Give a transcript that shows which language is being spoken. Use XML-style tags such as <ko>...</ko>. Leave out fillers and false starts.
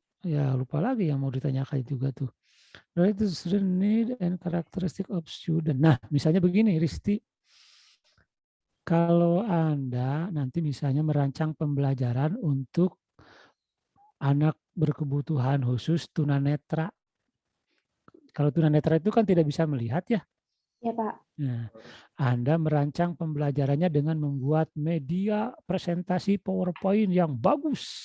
<id>Ya lupa lagi yang mau ditanyakan juga tuh.</id> <en>Related to student need and characteristic of student.</en> <id>Nah, misalnya begini, Risti. Kalau Anda nanti misalnya merancang pembelajaran untuk anak berkebutuhan khusus tunanetra. Kalau tunanetra itu kan tidak bisa melihat ya. Ya, Pak. Nah, Anda merancang pembelajarannya dengan membuat media presentasi PowerPoint yang bagus.</id>